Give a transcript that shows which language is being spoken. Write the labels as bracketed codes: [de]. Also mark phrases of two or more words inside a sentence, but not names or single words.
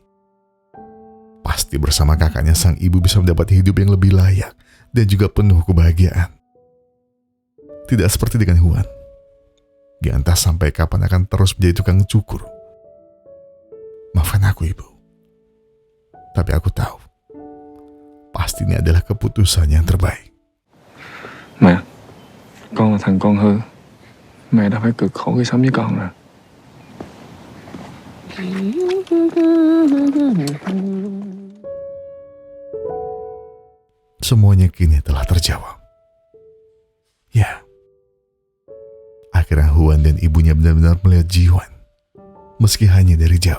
[id] Pasti bersama kakaknya sang ibu bisa mendapat hidup yang lebih layak dan juga penuh kebahagiaan. Tidak seperti dengan Hwan, yang entah sampai kapan akan terus menjadi tukang cukur. Maafkan aku ibu, tapi aku tahu pasti ini adalah keputusan yang terbaik. [vi] Mẹ, con là thằng con hư. Mẹ đã phải cực khổ khi sống với con rồi. [id] Semuanya kini telah terjawab. Ya, akhirnya Hwan dan ibunya benar-benar melihat Jiwon, meski hanya dari jauh.